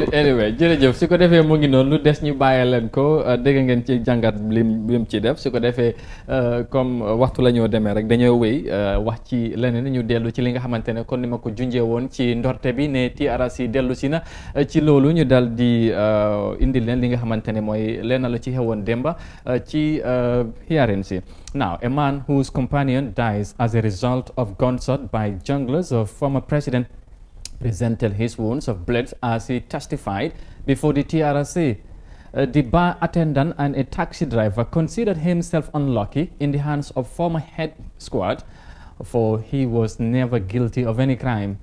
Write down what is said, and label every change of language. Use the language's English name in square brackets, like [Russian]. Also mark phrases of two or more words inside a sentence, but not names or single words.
[Wolof] anyway jërëjëf su ko defee mu ngi noonu lu des ñu bàyyi leen ko dégg ngeen ci jàngat lim ci def su ko defee comme waxtu la ñoo demee rek dañoo wéy wax ci leneen ñu dellu ci li nga xamante ne kon ni ma ko junjee woon ci ndorte bi ne TRRC dellu si na ci loolu ñu dal di indi leen li nga xamante ne mooy lenn la ci xewoon démba ci hearing si. [English] Now, a man whose companion dies as a result of gunshot by junglers of former president presented his wounds of blood as he testified before the TRRC. The bar attendant and a taxi driver considered himself unlucky in the hands of former head squad, for he was never guilty of any crime.